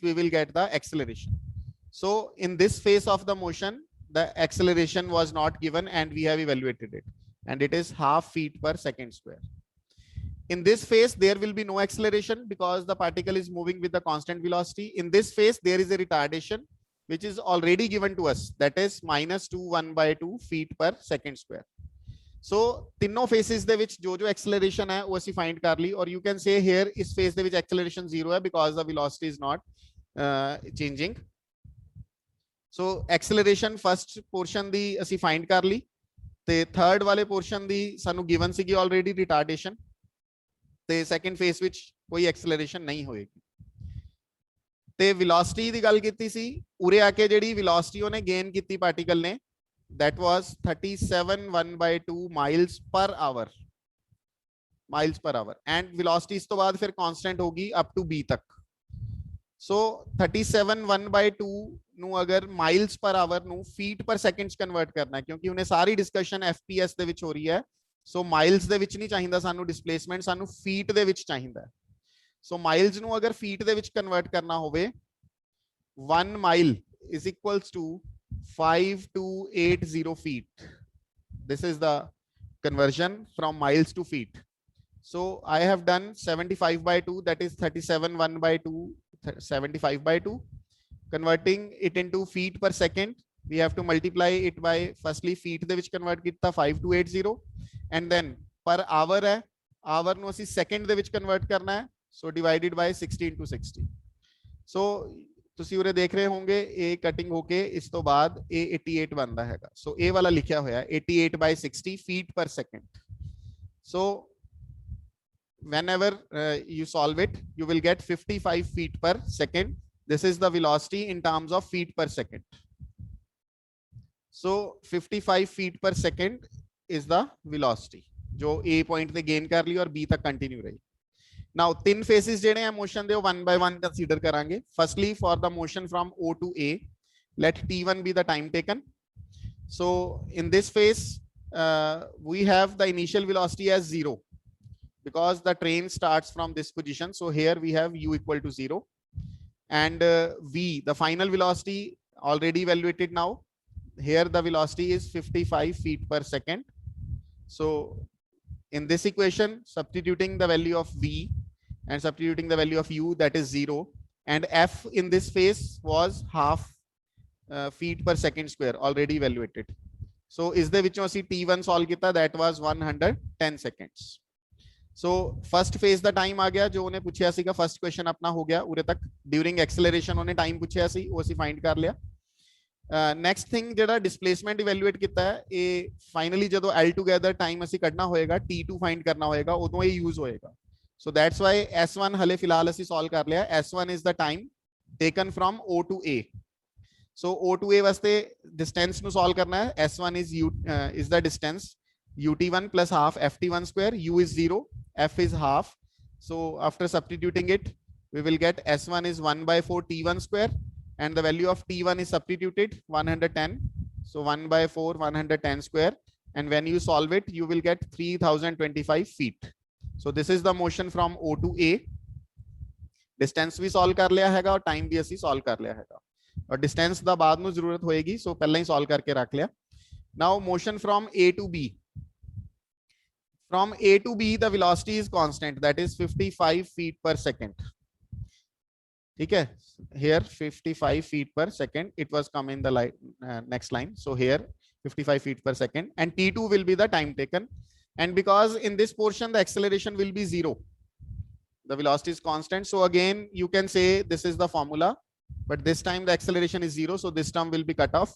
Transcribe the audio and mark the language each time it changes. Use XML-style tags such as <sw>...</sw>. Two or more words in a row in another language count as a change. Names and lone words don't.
<en>We will get the acceleration. So in this phase of the motion, the acceleration was not given and we have evaluated it, and it is 1/2 feet per second square. In this phase, there will be no acceleration because the particle is moving with the constant velocity. In this phase, there is a retardation which is already given to us, that is -1/2 feet per second square.</en> <pa>ਸੋ ਤਿੰਨੋਂ ਫੇਸਿਸ ਦੇ ਵਿੱਚ ਜੋ ਐਕਸਲਰੇਸ਼ਨ ਹੈ ਉਹ ਅਸੀਂ ਫਾਈਂਡ ਕਰ ਲਈ, ਔਰ</pa> <en>you can say here</en> <pa>ਇਸ ਫੇਸ ਦੇ ਵਿੱਚ ਐਕਸਲਰੇਸ਼ਨ 0 ਹੈ</pa> <en>because the velocity is not changing.</en> <pa>ਸੋ ਐਕਸਲਰੇਸ਼ਨ ਫਸਟ ਪੋਰਸ਼ਨ ਦੀ ਅਸੀਂ ਫਾਈਂਡ ਕਰ ਲਈ, ਤੇ ਥਰਡ ਵਾਲੇ ਪੋਰਸ਼ਨ ਦੀ ਸਾਨੂੰ ਗਿਵਨ ਸੀਗੀ ਆਲਰੇਡੀ ਰਿਟਾਰਡੇਸ਼ਨ, ਤੇ ਸੈਕੰਡ ਫੇਸ ਵਿੱਚ ਕੋਈ ਐਕਸਲਰੇਸ਼ਨ ਨਹੀਂ ਹੋਏਗੀ। ਤੇ ਵੈਲੋਸਿਟੀ ਦੀ ਗੱਲ ਕੀਤੀ ਸੀ, ਉਰੇ ਆ ਕੇ ਜਿਹੜੀ ਵੈਲੋਸਿਟੀ ਉਹਨੇ ਗੇਨ ਕੀਤੀ ਪਾਰਟੀਕਲ ਨੇ,</pa> <en>that was 37/1/2 miles per hour, miles per hour, and velocity</en> <pa>ਇਸ ਤੋਂ ਬਾਅਦ ਫਿਰ</pa> <en>constant ਹੋਗੀ up to b ਤੱਕ।</en> <pa>so 37/1/2 ਨੂੰ ਅਗਰ</pa> <en>miles per hour</en> <pa>ਨੂੰ</pa> <en>feet per second</en> <pa>ਕਨਵਰਟ ਕਰਨਾ, ਕਿਉਂਕਿ ਉਹਨੇ ਸਾਰੀ ਡਿਸਕਸ਼ਨ fps ਦੇ ਵਿੱਚ ਹੋ ਰਹੀ ਹੈ, ਸੋ miles ਦੇ ਵਿੱਚ ਨਹੀਂ ਚਾਹੀਦਾ ਸਾਨੂੰ ਡਿਸਪਲੇਸਮੈਂਟ, ਸਾਨੂੰ feet ਦੇ ਵਿੱਚ ਚਾਹੀਦਾ। ਸੋ miles ਨੂੰ ਅਗਰ feet ਦੇ ਵਿੱਚ ਕਨਵਰਟ ਕਰਨਾ ਹੋਵੇ,</pa> <en>1 mile is equals to 5280 feet. This is the conversion from miles to feet. So I have done 75/2, that is 37/1/2, 75/2. Converting it into feet per second, we have to multiply it by firstly feet</en> <pa>ਦੇ ਵਿੱਚ</pa> <en>convert ਕੀਤਾ 5280, and then per hour</en> <pa>ਹੈ, hour ਨੂੰ ਅਸੀਂ second ਦੇ ਵਿੱਚ convert ਕਰਨਾ ਹੈ,</pa> <en>so divided by 60 into 60.</en> <pa>So ਤੁਸੀਂ ਉਰੇ ਦੇਖ ਰਹੇ ਹੋਗੇ ਇਹ ਕਟਿੰਗ ਹੋ ਕੇ ਇਸ ਤੋਂ ਬਾਅਦ ਇਹ 88 ਬਣਦਾ ਹੈਗਾ। ਸੋ ਇਹ ਵਾਲਾ ਲਿਖਿਆ ਹੋਇਆ 88/60</pa> <en>feet per second. So whenever you solve it, you will get 55 feet per second. This is the velocity in terms of feet per second. So 55 feet per second is the velocity</en> <hi>जो A point ਤੇ gain कर ली और B तक continue रही।</hi> <pa>Now तीन phases ਜਿਹੜੇ ਆ motion ਦੇ ਉਹ</pa> <en>one by one consider</en> <pa>ਕਰਾਂਗੇ।</pa> <en>Firstly for the motion from O to A, let T1 be the time taken. So in this phase we have the initial velocity as 0 because the train starts from this position. So here we have U equal to 0, and V, the final velocity, already evaluated now. Here the velocity is 55 feet per second. So in this equation, substituting the value of V and substituting the value of U, that is 0, and F in this phase was half feet per second square, already evaluated. So is the which ਅਸੀਂ T1 solve ਕੀਤਾ, that was 110 seconds.</en> <pa>So</pa> <en>first phase</en> <pa>ਦਾ time ਆ ਗਿਆ ਜੋ ਉਹਨੇ ਪੁੱਛਿਆ ਸੀਗਾ,</pa> <en>first question</en> <pa>ਆਪਣਾ ਹੋ ਗਿਆ ਉਰੇ ਤੱਕ।</pa> <en>during acceleration</en> <pa>ਉਹਨੇ time ਪੁੱਛਿਆ ਸੀ, ਉਹ ਅਸੀਂ find ਕਰ ਲਿਆ।</pa> <en>next thing</en> <pa>ਜਿਹੜਾ ਡਿਸਪਲੇਸਮੈਂਟ ਇਵੈਲੂਏਟ ਕੀਤਾ ਹੈ, ਇਹ ਫਾਈਨਲੀ ਜਦੋਂ L</pa> <en>together time</en> <pa>ਅਸੀਂ ਕੱਢਣਾ ਹੋਏਗਾ, T2 ਫਾਈਂਡ ਕਰਨਾ ਹੋਏਗਾ, ਉਦੋਂ ਇਹ ਯੂਜ਼ ਹੋਏਗਾ।</pa> <en>so that's why</en> <pa>S1 ਹਲੇ ਫਿਲਹਾਲ ਅਸੀਂ ਸੋਲਵ ਕਰ ਲਿਆ।</pa> <en>S1 is the time taken from O to A.</en> <pa>ਸੋ O to A ਵਾਸਤੇ ਡਿਸਟੈਂਸ ਨੂੰ ਸੋਲਵ ਕਰਨਾ ਹੈ।</pa> <en>S1 is the distance, UT1 plus half FT1 square, U is 0, F is half. So after substituting it, we will get S1 is 1/4 T1 square, and the value of T1 is substituted 110. So 1/4 110 square, and when you solve it, you will get 3025 feet. So this is the motion from O to A.</en> <hi>Distance भी solve कर लिया हैगा</hi> <pa>और time भी ਅਸੀਂ solve कर लिया हैगा, और distance ਦਾ ਬਾਅਦ ਨੂੰ ਜ਼ਰੂਰਤ ਹੋਏਗੀ, so ਪਹਿਲਾਂ ਹੀ solve ਕਰਕੇ ਰੱਖ ਲਿਆ।</pa> <en>Now motion from A to B. From A to B, the velocity is constant, that is 55 feet per second.</en> <hi>ठीक है,</hi> <en>here 55 feet per second, it was come in the next line. So here 55 feet per second, and T2 will be the time taken, and because in this portion the acceleration will be 0, the velocity is constant, so again you can say this is the formula, but this time the acceleration is 0, so this term will be cut off.</en>